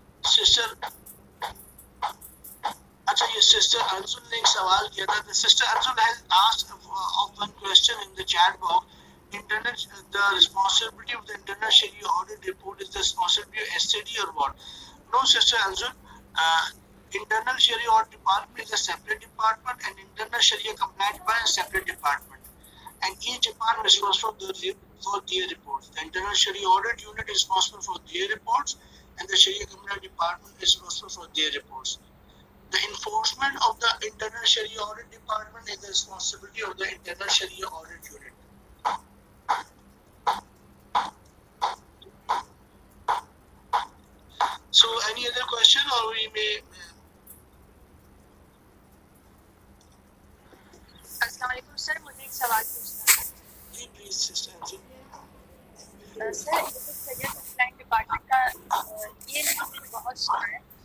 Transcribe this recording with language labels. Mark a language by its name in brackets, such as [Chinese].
[Hindi] Sister, अच्छा ये sister Anzul ने एक सवाल किया था. [English] The sister Anzul has asked of one question in the chat box. The responsibility of the internal Sharia audit report is the responsibility of SCD or what? No, sister Anzul. Internal Sharia audit department is a separate department, and internal Sharia compliance department is a separate department. And each department is responsible for their reports. The internal Sharia audit unit is responsible for their reports, and the Sharia compliance department is responsible for their reports. The enforcement of the internal Sharia audit department is the responsibility of the internal Sharia audit unit. So, any other question, or we may? [Hindi] अस्सलाम वालेकुम sir, मुझे एक सवाल पूछना है. जी please sister. Sir, Shariah complaint department का ये मैंने बहुत सुना है.